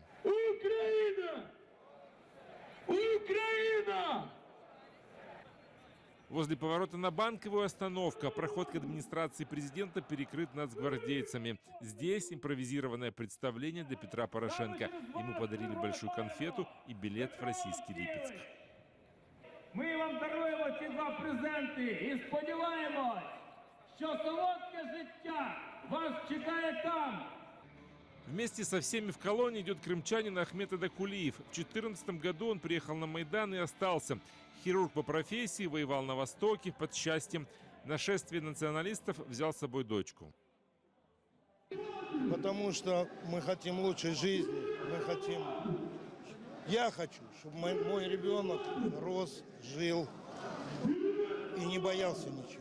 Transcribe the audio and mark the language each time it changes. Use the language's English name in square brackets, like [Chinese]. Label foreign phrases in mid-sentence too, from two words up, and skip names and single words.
[Russian] Украина! Украина! Возле поворота на Банковую остановка. Проход к администрации президента перекрыт нацгвардейцами. Здесь импровизированное представление для Петра Порошенко. Ему подарили большую конфету и билет в российский Липецк. [Ukrainian] Ми вам даруємо ці два презенти і сподіваємось, що солодке життя вас чекає там. [Russian] Вместе со всеми в колонне идет крымчанин Ахмед Адакулиев. В 2014 году он приехал на Майдан и остался. Хирург по профессии, воевал на Востоке, под счастьем. На шествие националистов взял с собой дочку. Потому что мы хотим лучшей жизни, я хочу, чтобы мой ребенок рос, жил и не боялся ничего.